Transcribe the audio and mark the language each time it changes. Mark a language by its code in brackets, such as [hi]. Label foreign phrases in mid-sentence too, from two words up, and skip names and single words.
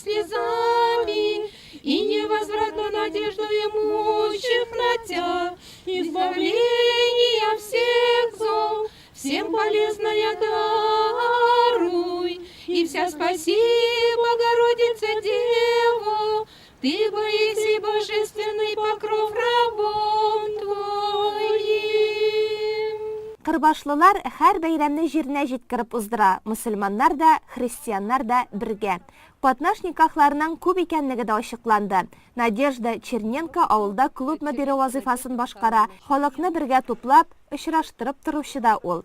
[cu] слезами и невозвратно надежду имущих на Тя, избавления всех зол, всем полезное даруй, и вся спаси, Богородица Дева, Ты боиси божественный покров рабом Твоим. [tt] Кырбашлылар һәр бәйрәмне җиренә җиткереп уздыра, мөселманнар да, христианнар да бергә. Катнаш никахларының күп икәнлеге дә ачыкланды. Надежда Черненко авылда клуб мөдире вазифасын башкара, халыкны бергә туплап, очраштырып торучы да ул.